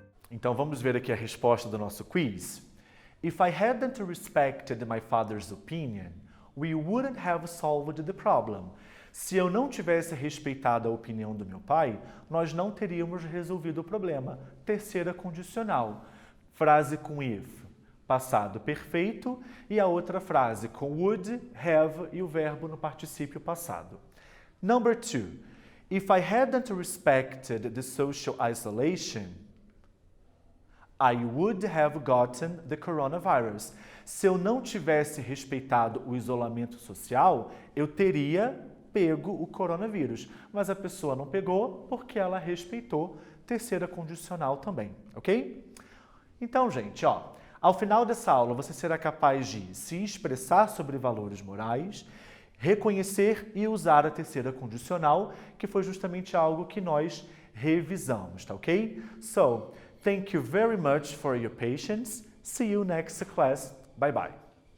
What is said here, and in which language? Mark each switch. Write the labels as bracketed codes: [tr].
[pt] Então vamos ver aqui a resposta do nosso quiz. [en] If I hadn't respected my father's opinion, we wouldn't have solved the problem. [pt] Se eu não tivesse respeitado a opinião do meu pai, nós não teríamos resolvido o problema. Terceira condicional. Frase com if, passado perfeito, e a outra frase com would, have e o verbo no particípio passado. [en] Number 2. If I hadn't respected the social isolation, I would have gotten the coronavirus. [pt] Se eu não tivesse respeitado o isolamento social, eu teria pego o coronavírus. Mas a pessoa não pegou porque ela respeitou. Terceira condicional também, ok? Então, gente, ao final dessa aula você será capaz de se expressar sobre valores morais, reconhecer e usar a terceira condicional, que foi justamente algo que nós revisamos, tá ok? [en] So, thank you very much for your patience. See you next class. Bye bye.